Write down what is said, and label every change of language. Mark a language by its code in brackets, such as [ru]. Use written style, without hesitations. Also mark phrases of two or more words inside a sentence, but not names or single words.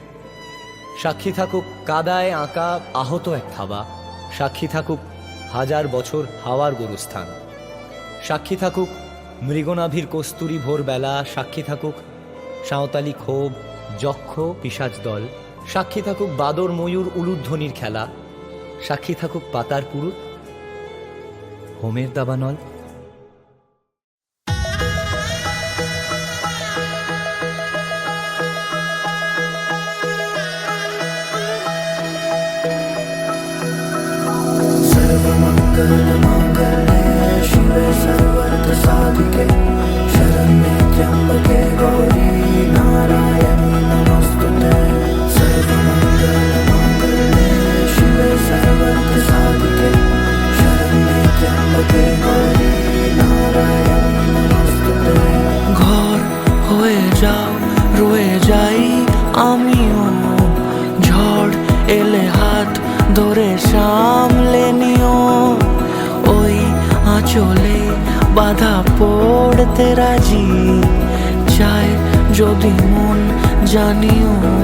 [bn] সাক্ষী থাকুক কাদায় আঁকা আহত এক থাবা, সাক্ষী থাকুক হাজার বছর হাওয়ার গরুস্থান, সাক্ষী থাকুক মৃগনাভির কস্তুরী ভোরবেলা, সাক্ষী থাকুক সাঁওতালি ক্ষোভ যক্ষ পিশাচ দল, সাক্ষী থাকুক বাদর ময়ূর উলুধ্বনির খেলা, সাক্ষী থাকুক পাতার পুরুত হোমের দাবানল। [sa] शिवे सर्वर्थ साधिके शरण्ये त्र्यंबके गौरी नारायणी नमस्तुते। सर्वमंगलमांगल्ये शिवे सर्वर्थ साधिके शरण्ये त्र्यंबके गौरी नारायणी नमस्तुते। [bn] ঘর হয়ে যাও রয়ে যাই আমিও, ঝড় এলে হাত ধরে সামলে নিও, ওই আঁচলে বাধা পড়তে রাজি চায় যদি মন জানিও।